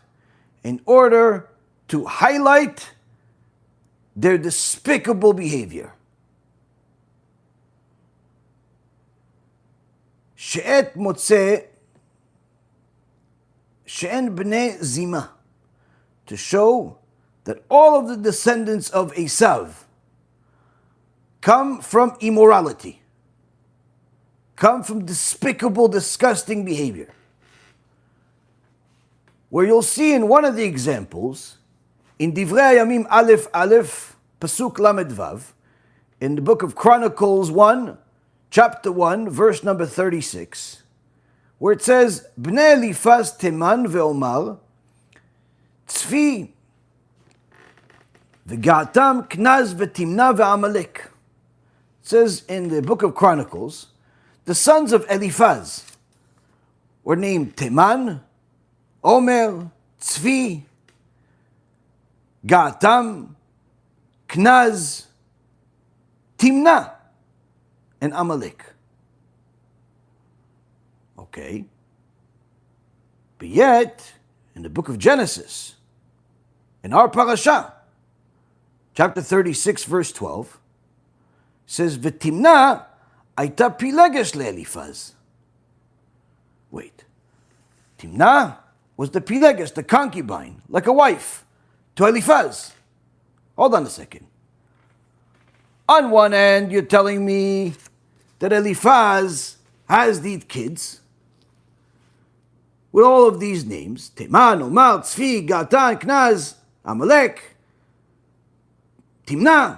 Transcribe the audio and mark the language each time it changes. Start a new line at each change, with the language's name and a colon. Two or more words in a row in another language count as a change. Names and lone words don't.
English: In order to highlight their despicable behavior.
Hebrew: שאתה מוצא שאין בני זימה,
English: to show that all of the descendants of Esau come from immorality, come from despicable, disgusting behavior. Where you'll see in one of the examples In
Hebrew: דברי הימים אלף אלף פסוק למד וו,
English: in the book of Chronicles 1, chapter 1, verse number 36, where it says,
Hebrew: בני אליפז תימן ואומר צפו וגעתם קנז ותמנע ועמלק.
English: It says in the book of Chronicles, the sons of Eliphaz were named Teman, Omer, Tzvi, Ga'atam, Knaz, Timna, and Amalek. Okay. But yet, in the book of Genesis, in our parasha, chapter 36, verse 12, says,
Hebrew: ותמנע היתה פילגש לאליפז.
English: Wait. Timna was the pilegesh, the concubine, like a wife, to Eliphaz. Hold on a second. On one end, you're telling me that Eliphaz has these kids with all of these names, Teman, Omar, Tzvi, Gatan, Knaz, Amalek, Timna.